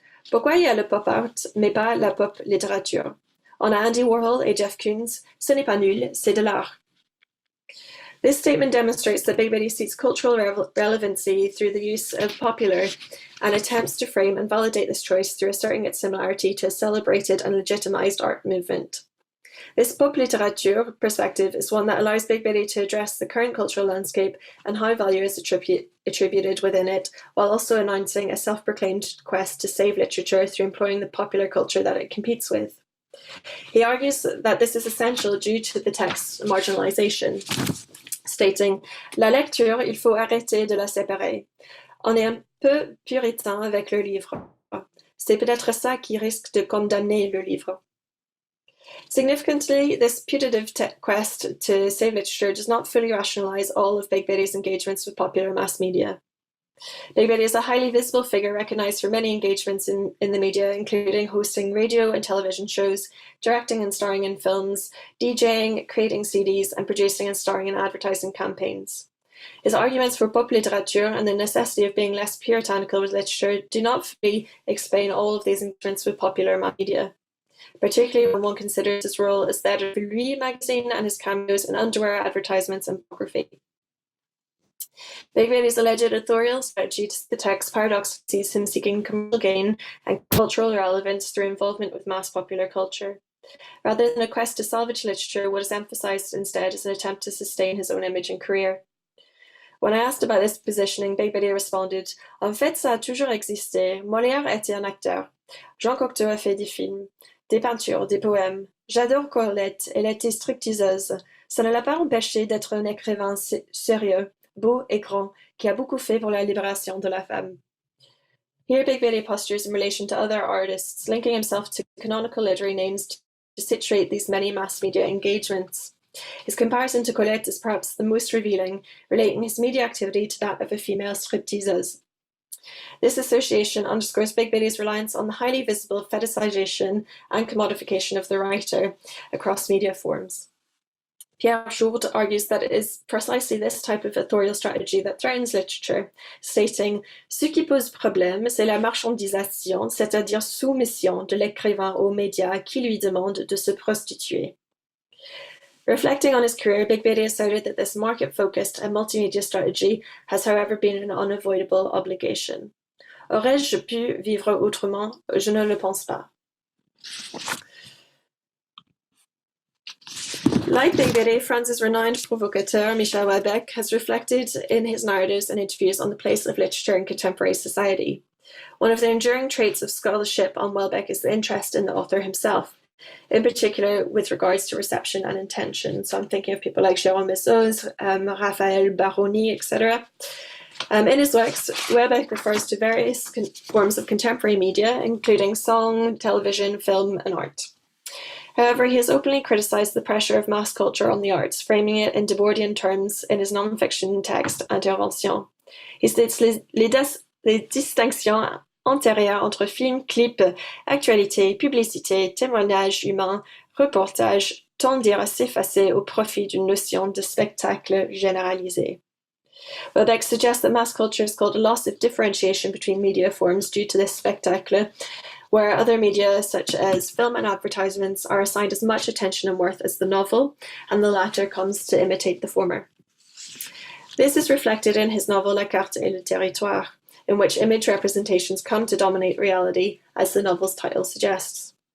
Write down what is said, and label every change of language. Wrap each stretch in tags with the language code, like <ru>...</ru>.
<fr>Pourquoi il y a le pop art, mais pas la pop littérature? On a Andy Warhol et Jeff Koons, ce n'est pas nul, c'est de l'art.</fr> <en>This statement demonstrates that Big Betty seeks cultural relevancy through the use of popular and attempts to frame and validate this choice through asserting its similarity to a celebrated and legitimized art movement. This pop littérature perspective is one that allows Big Betty to address the current cultural landscape and how value is attributed within it, while also announcing a self-proclaimed quest to save literature through employing the popular culture that it competes with. He argues that this is essential due to the text's marginalization. stating,</en> <fr>la lecture, il faut arrêter de la séparer. On est un peu puritain avec le livre. C'est peut-être ça qui risque de condamner le livre.</fr> <en>Significantly, this putative quest to save literature does not fully rationalize all of Big Betty's engagements with popular mass media. Big Betty is a highly visible figure recognized for many engagements in the media, including hosting radio and television shows, directing and starring in films, DJing, creating CDs, and producing and starring in advertising campaigns. His arguments for pop literature and the necessity of being less puritanical with literature do not fully explain all of these engagements with popular mass media, particularly when one considers his role as the editor of Lui magazine and his cameos in underwear advertisements and pornography. Big Betty's alleged authorial strategy to the text paradox sees him seeking commercial gain and cultural relevance through involvement with mass popular culture. Rather than a quest to salvage literature, what is emphasized instead is an attempt to sustain his own image and career. When I asked about this positioning, Big Betty responded,</en> <fr>En fait, ça a toujours existé. Molière était un acteur. Jean Cocteau a fait des films, des peintures, des poèmes. J'adore Colette, elle était stripteaseuse. Ça ne l'a pas empêché d'être un écrivain sérieux, beau et grand, qui a beaucoup fait pour la libération de la femme.</fr> <en>Here Big Betty postures in relation to other artists, linking himself to canonical literary names to situate these many mass media engagements. His comparison to Colette is perhaps the most revealing, relating his media activity to that of a female stripteaseuse. This association underscores Big Betty's reliance on the highly visible fetishization and commodification of the writer across media forms. Pierre Jourde argues that it is precisely this type of authorial strategy that threatens literature, stating</en> <fr>« Ce qui pose problème, c'est la marchandisation, c'est-à-dire soumission de l'écrivain aux médias qui lui demandent de se prostituer ».</fr> <en>Reflecting on his career, Big Betty asserted that this market-focused and multimedia strategy has however been an unavoidable obligation.</en> <fr>Aurais-je pu vivre autrement? Je ne le pense pas.</fr> <en>Like Big Betty, France's renowned provocateur Michel Houellebecq has reflected in his narratives and interviews on the place of literature in contemporary society. One of the enduring traits of scholarship on Houellebecq is the interest in the author himself, in particular with regards to reception and intention. So I'm thinking of people like Jérôme Messos, Raphaël Baroni, etc. In his works, Houellebecq refers to various forms of contemporary media, including song, television, film, and art. However, he has openly criticized the pressure of mass culture on the arts, framing it in Debordian terms in his non-fiction text Intervention. He states</en> <fr>les distinctions antérieures entre film, clip, actualité, publicité, témoignage humain, reportage tendirent à s'effacer au profit d'une notion de spectacle généralisé.</fr> <en>Houellebecq suggests that mass culture has caused a loss of differentiation between media forms due to this spectacle, where other media, such as film and advertisements, are assigned as much attention and worth as the novel, and the latter comes to imitate the former. This is reflected in his novel La Carte et le Territoire, in which image representations come to dominate reality, as the novel's title suggests.</en>